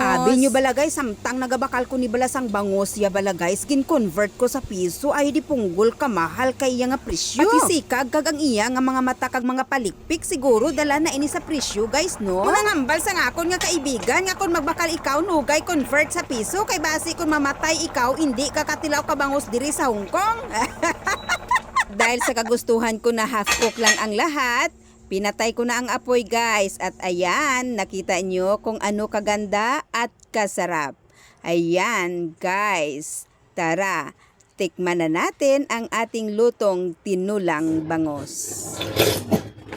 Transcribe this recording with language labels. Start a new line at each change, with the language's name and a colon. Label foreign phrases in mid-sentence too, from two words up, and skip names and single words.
Hiligaynon: Abi nyo bala guys, samtang nagabakal ko ni balasang bangus ya bala guys, gin-convert ko sa piso ay di punggol kamahal kay iya nga presyo. Pati sikag kag ang iya nga mga mata kag mga palikpik siguro dala na ini sa presyo guys no. Kung nangambal sa ngakon nga kaibigan nga kung magbakal ikaw nugay convert sa piso kay basi kung mamatay ikaw hindi ka katilaw ka bangus diri sa Hong Kong.
Filipino: Dahil sa kagustuhan ko na
English: half cook
Filipino: lang ang lahat, pinatay ko na ang apoy guys at ayan, nakita nyo kung ano kaganda at kasarap. Ayan guys, tara, tikman na natin ang ating lutong tinulang bangus.